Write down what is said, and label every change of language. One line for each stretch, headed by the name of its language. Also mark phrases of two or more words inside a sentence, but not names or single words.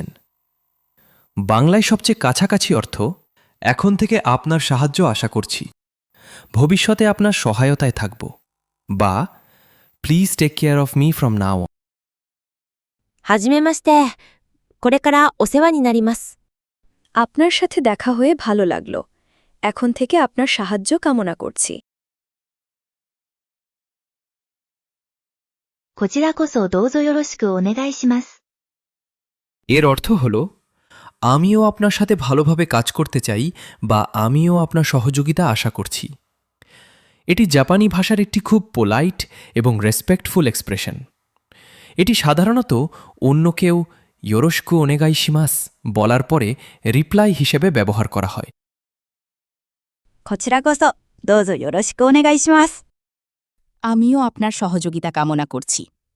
Bangla: বাংলায় সবচেয়ে কাছাকাছি অর্থ এখন থেকে আপনার সাহায্য আশা করছি, ভবিষ্যতে আপনার সহায়তায় থাকব, বা
English: please take care of me from now.
Japanese: はじめまして。これからお世話になります。
Bangla: আপনার সাথে দেখা হয়ে ভালো লাগলো। এখন থেকে আপনার সাহায্য কামনা করছি।
Japanese: こちらこそどうぞよろしくお願いします
Bangla: এর অর্থ হল আমিও আপনার সাথে ভালোভাবে কাজ করতে চাই বা আমিও আপনার সহযোগিতা আশা করছি। এটি জাপানি ভাষার একটি খুব পোলাইট এবং
English: respectful expression.
Bangla: এটি সাধারণত অন্য কেউ
Japanese: よろしくお願いします
Bangla: বলার পরে রিপ্লাই হিসেবে ব্যবহার করা হয়।
Japanese: こちらこそどうぞよろしくお願いします。
Bangla: আমিও আপনার সহযোগিতা কামনা করছি।